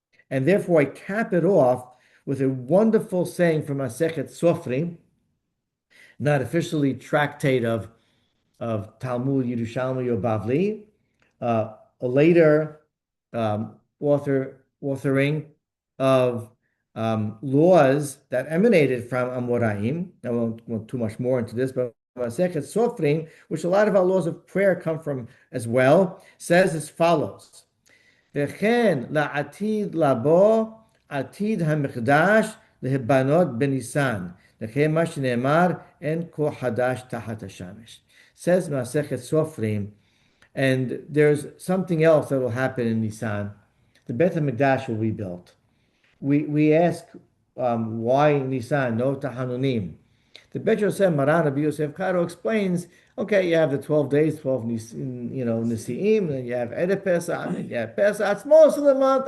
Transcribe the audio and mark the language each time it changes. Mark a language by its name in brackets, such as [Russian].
[English] And therefore, I cap it off with a wonderful saying from Masechet Sofrim, not officially tractate of Talmud Yerushalmi or Bavli, a later authoring of laws that emanated from Amoraim. I won't go too much more into this, but Masechet Sofrim, which a lot of our laws of prayer come from as well, says as follows: [Hebrew] וכן לעתיד לבוא עתיד המקדש להיבנות בניסן. לכן מה שנאמר אין כה חדש תחת השמש. [English] Says Masechet Sofrim, and there's something else that will happen in Nisan. The Beit HaMikdash will be built. We ask why Nisan, no Tahanunim. The Bet Yosef Maran Rabbi Yosef Karo explains, okay, you have the 12 days, 12 Nisi'im, then you have Erev Pesach, and you have Pesach. It's most of the month.